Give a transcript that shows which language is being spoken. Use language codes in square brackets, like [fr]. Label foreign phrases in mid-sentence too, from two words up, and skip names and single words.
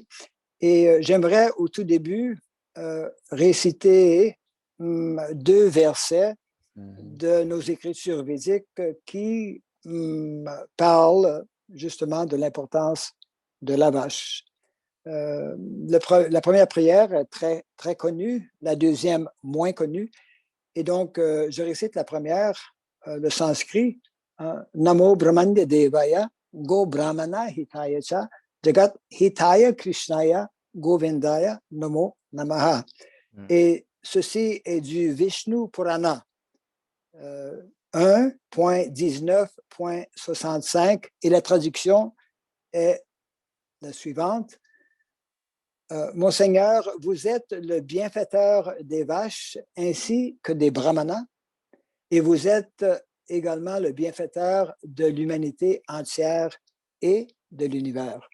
[fr] Et j'aimerais au tout début réciter deux versets de nos écritures védiques qui parlent justement de l'importance de la vache. La première prière est très, très connue, la deuxième moins connue. Et donc, je récite la première, le sanskrit, [sa] नमो ब्रह्मण्य देवाय गो ब्राह्मण हिताय च जगत् हिताय कृष्णाय गोविन्दाय नमो नमः. [fr] Et ceci est du Vishnu Purana 1.19.65, et la traduction est la suivante. Monseigneur, vous êtes le bienfaiteur des vaches ainsi que des brahmanas, et vous êtes également le bienfaiteur de l'humanité entière et de l'univers.